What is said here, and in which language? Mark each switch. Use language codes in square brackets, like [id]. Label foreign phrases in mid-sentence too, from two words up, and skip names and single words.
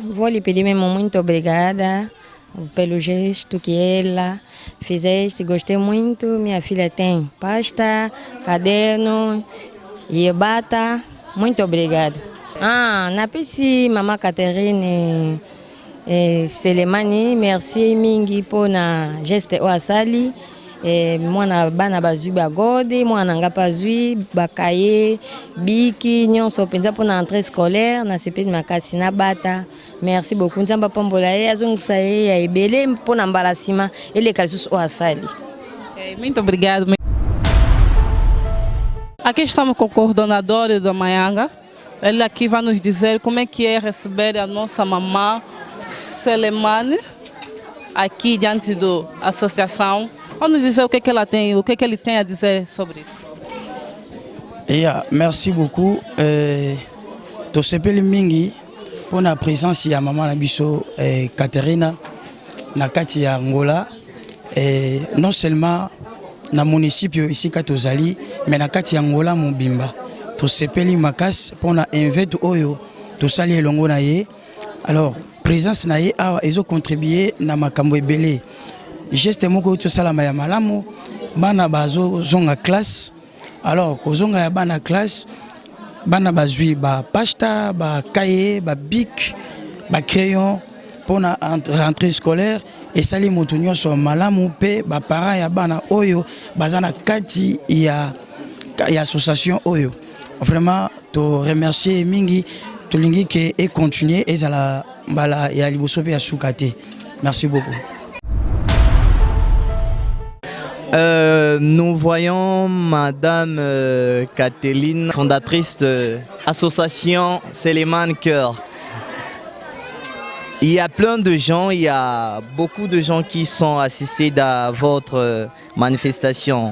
[pt] Vou lhe pedir mesmo muito obrigada pelo gesto que ela fizeste. Gostei muito. Minha filha tem pasta, caderno e bata. Muito obrigado. [ln] Na PC, mamãe Catarina Selemani, merci mingi pona geste oasali. Mwana bana bazui bagode, mwana nga bazui bakaye, biki, nyonso penza pona [fr] entrée scolaire, [ln] na sepedi makasi na bata. [fr] Merci beaucoup. [ln] Nzamba pambola ye azongisa ye ya ebele pona mbala sima eleka lisusu oasali. [pt] Muito obrigado. Aqui estamos com o coordenador da Maianga. Ele aqui vai nos dizer como é que é receber a nossa mamã Selemani aqui diante da associação. Vamos dizer o que ela tem, o que ele tem a dizer sobre isso. [fr] Merci beaucoup. [ln] To sepeli mingi [fr] pour la présence [ln] ya maman na biso Catarina na kati ya Angola. [fr] Non seulement [ln] na municipio ici katozali mais na kati ya Angola mobimba tosepeli makasi pona invite oyo tosali elongo na ye. [fr] Alors présence [ln] na ye awa ezo contribuer na makambo ebele geste moko tosala ya malamu bana bazo zonga classe. Alors kozonga ya bana classe bana bazui ba pasta ba cahier ba bic ba crayon [fr] pour la rentrée scolaire et [ln] sali motunyo so malamu pe ba parents ya bana oyo bazana kati ya association oyo. Vraiment to remercier mingi to lingi ke [fr] et continuer [ln] ezala mbala ya liboso pe ya sukate. [fr] Merci beaucoup. Nous voyons Madame Kathleen, fondatrice de l'association Seleman Cœur. Il y a plein de gens, il y a beaucoup de gens qui sont assistés à votre manifestation.